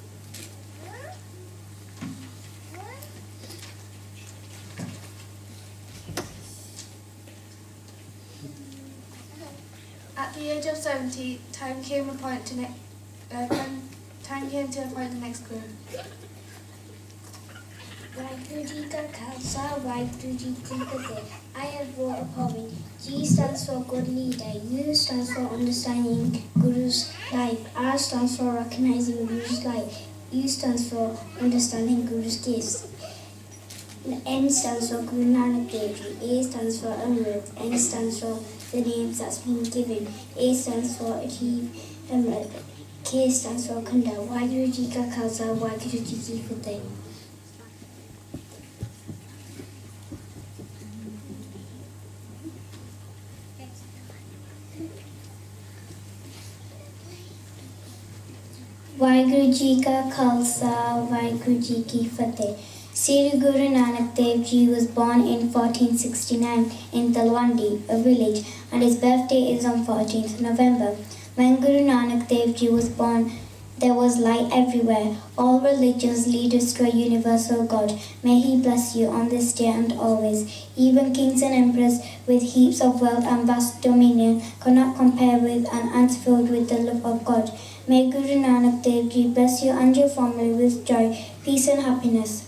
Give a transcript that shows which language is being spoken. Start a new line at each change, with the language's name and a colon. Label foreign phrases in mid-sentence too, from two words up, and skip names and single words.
English: At the age of 70, time came to appoint the next Guru.
Punjabi: ਵਾਹਿਗੁਰੂ ਜੀ ਕਾ ਖ਼ਾਲਸਾ, ਵਾਹਿਗੁਰੂ ਜੀ ਕੀ ਫ਼ਤਹਿ.
English: I have wrote a poem. G stands for good leader. U stands for understanding Guru's life. R stands for recognizing Guru's life. U stands for understanding Guru's gifts. N stands for Guru Nanak Dev Ji. A stands for Amrit. N stands for the names that's been given. A stands for achieve. K stands for Kanda.
Punjabi: ਵਾਹਿਗੁਰੂ ਜੀ ਕਾ ਖ਼ਾਲਸਾ, ਵਾਹਿਗੁਰੂ ਜੀ ਕੀ ਫ਼ਤਹਿ. ਵਾਹਿਗੁਰੂ ਜੀ ਕਾ ਖ਼ਾਲਸਾ, ਵਾਹਿਗੁਰੂ ਜੀ ਕੀ ਫ਼ਤਹਿ.
English: Sri Guru Nanak Dev Ji was born in 1469 in Talwandi, a village, and his birthday is on 14th November. When Guru Nanak Dev Ji was born, There was light everywhere. All religions lead us to a universal God. May He bless you on this day and always. Even kings and emperors with heaps of wealth and vast dominion cannot compare with an ant filled with the love of God. May Guru Nanak Dev Ji bless you and your family with joy, peace and happiness.